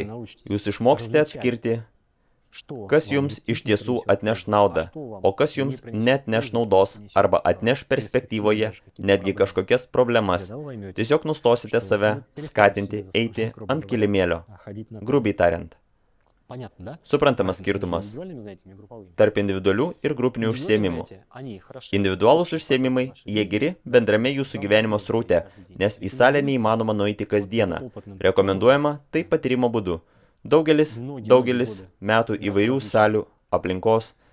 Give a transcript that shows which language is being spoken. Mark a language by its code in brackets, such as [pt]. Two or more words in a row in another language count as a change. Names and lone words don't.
[lt] Jūs išmoksite atskirti, kas jums iš tiesų atneš naudą, o kas jums neatneš naudos arba atneš perspektyvoje netgi kažkokias problemas. Tiesiog nustosite save skatinti eiti ant kilimėlio, grubiai tariant. [ru] Понятно, да? [lt] Suprantamas [ru] Разница между [lt] skirtumas [ru] индивидуальными занятиями и групповыми. [lt] tarp individualių ir grupinių užsiėmimų. Individualūs užsiėmimai, jie geri bendrame jūsų gyvenimo sraute, nes į salę neįmanoma nueiti kasdieną. Rekomenduojama tai patyrimo būdu. Daugelis metų įvairių salių aplinkos.